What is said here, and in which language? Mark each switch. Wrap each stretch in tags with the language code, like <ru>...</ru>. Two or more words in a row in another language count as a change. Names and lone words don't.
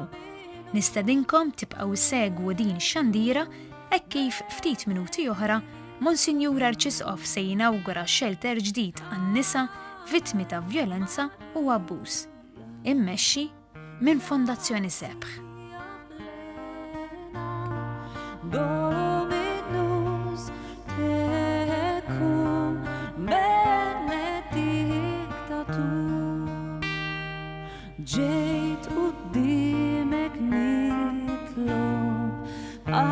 <mt>Nistedinkom tibqgħu segwu din ix-xandira hekk kif ftit minuti oħra Monsinjur Arċisqof se jinawgura shelter ġdid għan-nisa vittmi ta' vjolenza u abbuż, immexxi minn Fondazzjoni Sebħ.</mt> <la>Dominus tecum, benedicta tu.</la> <mt>Ġejt qudiemek nitlob,</mt>